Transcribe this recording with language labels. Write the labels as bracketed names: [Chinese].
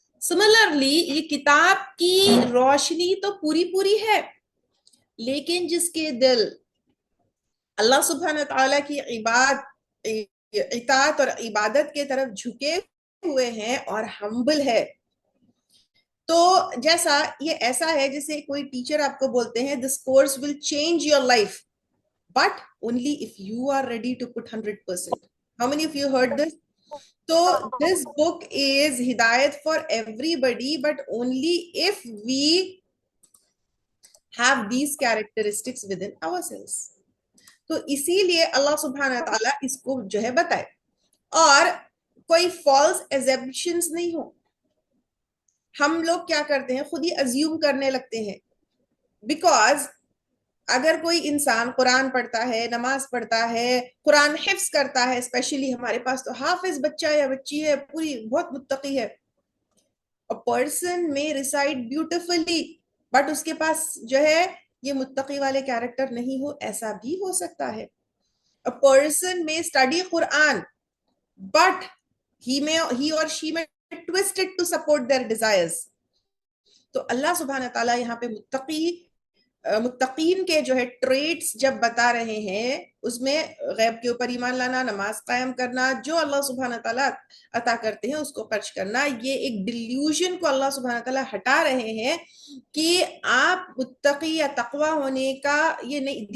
[Urdu] Similarly یہ کتاب کی روشنی تو پوری ہے لیکن جس کے دل اللہ سبحانہ تعالیٰ کی اطاعت اور عبادت کے طرف جھکے ہوئے ہیں اور ہمبل ہے، تو جیسا یہ ایسا ہے جیسے کوئی ٹیچر آپ کو بولتے ہیں [English] this course will change your life but only if you are ready to put 100%. How many of you heard this? So this book is hidayat for everybody but only if we have these characteristics within ourselves. [Urdu] تو اسی لیے اللہ سبحانہ تعالیٰ اس کو جو ہے بتائے اور کوئی فالس ایزمپشنز نہیں ہو. ہم لوگ کیا کرتے ہیں خود ہی ازیوم کرنے لگتے ہیں بیکاز اگر کوئی انسان قرآن پڑھتا ہے، نماز پڑھتا ہے، قرآن حفظ کرتا ہے، اسپیشلی ہمارے پاس تو حافظ بچہ یا بچی ہے پوری بہت متقی ہے. [English] A person may recite beautifully [Urdu] but اس کے پاس جو ہے یہ متقی والے کیریکٹر نہیں ہو، ایسا بھی ہو سکتا ہے. [English] A person may study Quran but he or she may twist it to support their desires. [Urdu] تو اللہ سبحانہ تعالیٰ یہاں پہ متقین کے جو ہے ٹریٹس جب بتا رہے ہیں اس میں غیب کے اوپر ایمان لانا، نماز قائم کرنا، جو اللہ سبحانہ تعالیٰ عطا کرتے ہیں اس کو خرچ کرنا، یہ ایک ڈیلیوژن کو اللہ سبحانہ تعالیٰ ہٹا رہے ہیں کہ آپ متقی یا تقوی ہونے کا یہ نہیں.